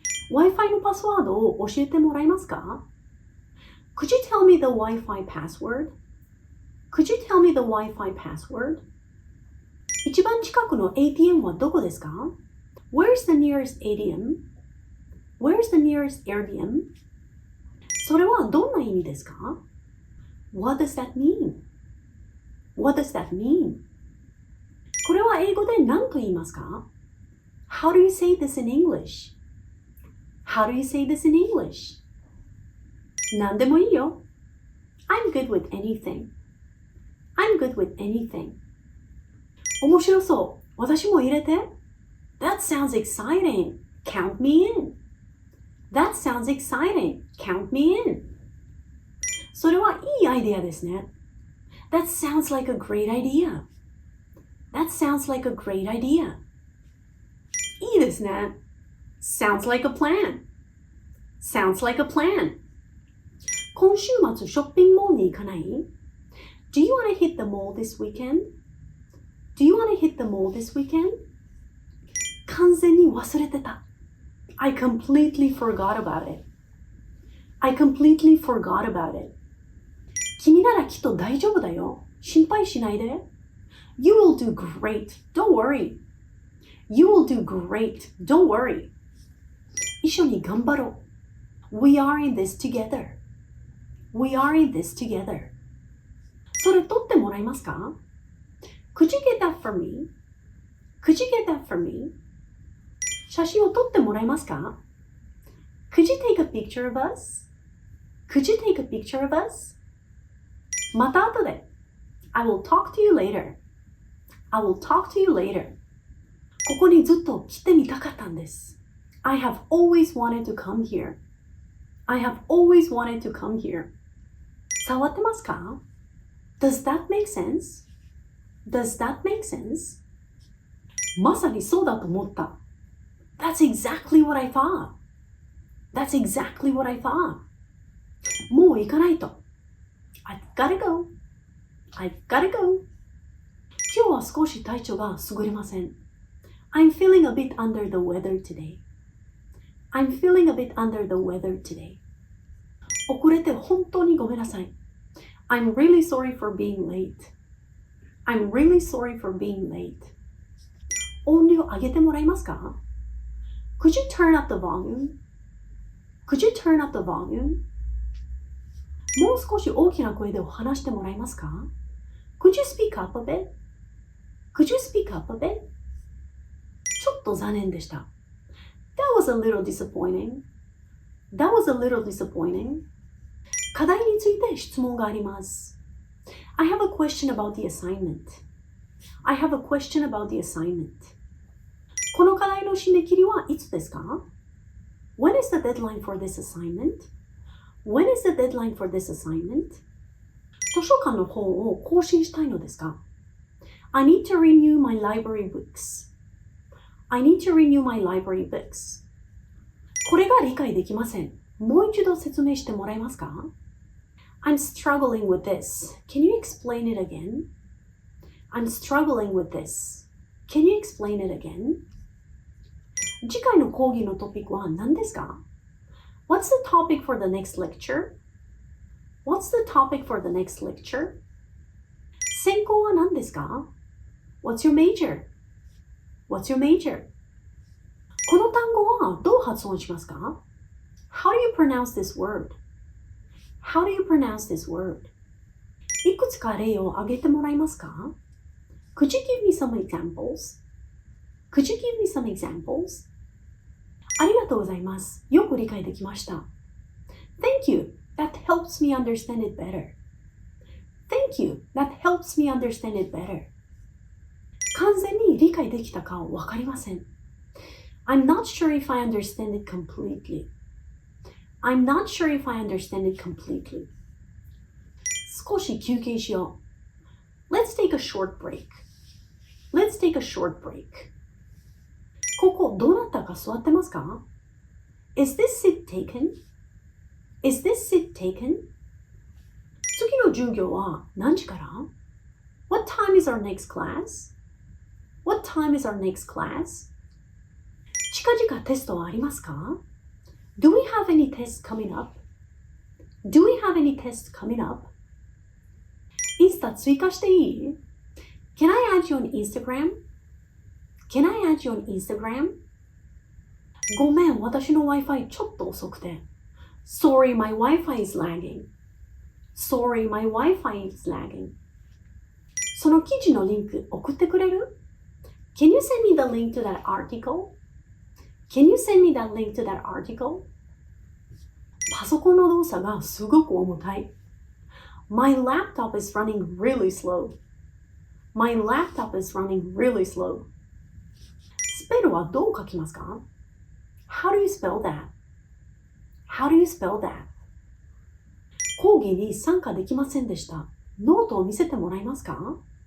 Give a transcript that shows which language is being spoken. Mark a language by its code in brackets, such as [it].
[ja] Wi-Fi のパスワードを教えてもらえますか？ [en] Could you tell me the Wi-Fi password? Could you tell me the Wi-Fi password? [ja] 一番近くの ATM はどこですか？ [en] Where's the nearest ATM?Where's the nearest ATM? [ja] それはどんな意味ですか？ [en] What does that mean? What does that mean? [ja] これは英語で何と言いますか？ [en] How do you say this in English? How do you say this in English? [ja] 何でもいいよ。 [en] I'm good with anything. I'm good with anything. [ja] 面白そう。私も入れて。 [en] That sounds exciting. Count me in. That sounds exciting. Count me in. [ja] それはいいアイデアですね。 [en] That sounds like a great idea. That sounds like a great idea. [ja] いいですね。 [en] Sounds like a plan. Sounds like a plan. [ja] 今週末ショッピングモールに行かない？ [en] Do you want to hit the mall this weekend? Do you want to hit the mall this weekend? [ja] 完全に忘れてた。 [en] I completely forgot about it. I completely forgot about it. [ja] 君ならきっと大丈夫だよ。心配しないで。 [en] You will do great. Don't worry. You will do great. Don't worry. [ja] 一緒に頑張ろう。 [en] We are in this together. We are in this together. [ja] それ取ってもらえますか？ [en] Could you get that for me? Could you get that for me? [ja] 写真を撮ってもらえますか？ [en] Could you take a picture of us? Could you take a picture of us? [ja] また後で。 [en] I will talk to you later. I will talk to you later. [ja] ここにずっと来てみたかったんです。 [en] I have always wanted to come here. I have always wanted to come here. [ja] 触ってますか？ [en] Does that make sense? Does that make sense? [ja] まさにそうだと思った。 [en] That's exactly what I thought. That's exactly what I thought. [ja] もう行かないと。 [en] I've gotta go. I've gotta go. [ja] 今日は少し体調が優れません。 [en] I'm feeling a bit under the weather today. I'm feeling a bit under the weather today. [ja] 遅れて本当にごめんなさい。 [en] I'm really sorry for being late. I'm really sorry for being late. [ja] 音量上げてもらえますか？ [en] Could you turn up the volume? Could you turn up the volume? [ja] もう少し大きな声で話してもらえますか？ [en] Could you speak up a bit? Could you speak up a bit? [ja] ちょっと残念でした。 [en] That was a little disappointing. That was a little disappointing. [ja] 課題について質問があります。 [en] I have a question about the assignment. I have a question about the assignment. [ja] この課題の締め切りはいつですか？ [en] When is the deadline for this assignment? When is the deadline for this assignment? [ja] 図書館の本を更新したいのですか？ [en] I need to renew my library books. I need to renew my library books. [ja] これが理解できません。もう一度説明してもらえますか？ [en] I'm struggling with this. Can you explain it again? I'm struggling with this. Can you explain it again? [ja] 次回の講義のトピックは何ですか？ [en] What's the topic for the next lecture? What's the topic for the next lecture? [ja] 専攻は何ですか？ [en] What's your major? What's your major? [ja] この単語はどう発音しますか？ [en] How do you pronounce this word? How do you pronounce this word? [ja] いくつか例を挙げてもらえますか？ [en] Could you give me some examples? Could you give me some examples? [ja] ありがとうございます。よく理解できました。 [en] Thank you. That helps me understand it better. Thank you. That helps me understand it better. [ja] 完全に理解できたかわかりません。 [en] I'm not sure if I understand it completely. I'm not sure if I understand it completely. [ja] 少し休憩しよう。 [en] Let's take a short break. Let's take a short break. [ja] ここどなたか座ってますか？ [en] Is this seat taken? Is this seat taken? [ja] 次の授業は何時から？ [en] What time is our next class? What time is our next class? [ja] 近々テストはありますか？ [en] Do we have any tests coming up? Do we have any tests coming up? [ja] インスタ追加していい？ [en] Can I add you on Instagram? Can I add you on Instagram? [ja] ごめん、私の Wi-Fi ちょっと遅くて。 [en] Sorry, my Wi-Fi is lagging. Sorry, my Wi-Fi is lagging. [ja] その記事のリンク送ってくれる？ [en] Can you send me the link to that article? Can you send me that link to that article? [ja] パソコンの動作がすごく重たい。 [en] My laptop is running really slow. My laptop is running really slow. [ja] スペルはどう書きますか？ [en] How do you spell that? How do you spell that? [ja] 講義に参加できませんでした。ノートを見せてもらえますか？